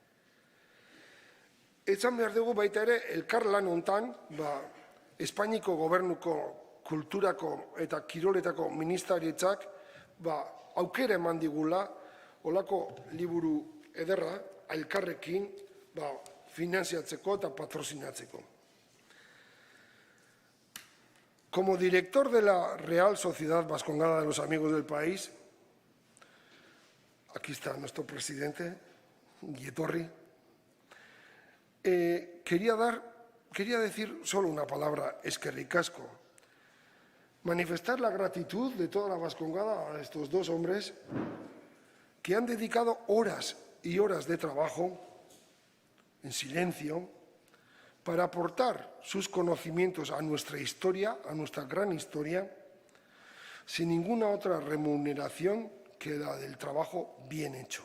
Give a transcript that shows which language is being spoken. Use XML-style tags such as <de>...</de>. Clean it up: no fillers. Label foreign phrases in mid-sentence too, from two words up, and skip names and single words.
<eu>Esan behar dugu baita ere, elkar lan hontan, Espainiko gobernuko kulturako eta kiroletako ministarietzak aukera eman digula olako liburu ederra elkarrekin finanziatzeko eta patrozinatzeko.</eu> <es>Como director de la Real Sociedad Vascongada de los Amigos del País, aquí está nuestro presidente, Guietorri, quería decir solo una palabra,</es> <eu>eskerrik asko.</eu> <es>Manifestar la gratitud de toda la Vascongada a estos dos hombres que han dedicado horas y horas de trabajo en silencio para aportar sus conocimientos a nuestra historia, a nuestra gran historia, sin ninguna otra remuneración que la del trabajo bien hecho.</es>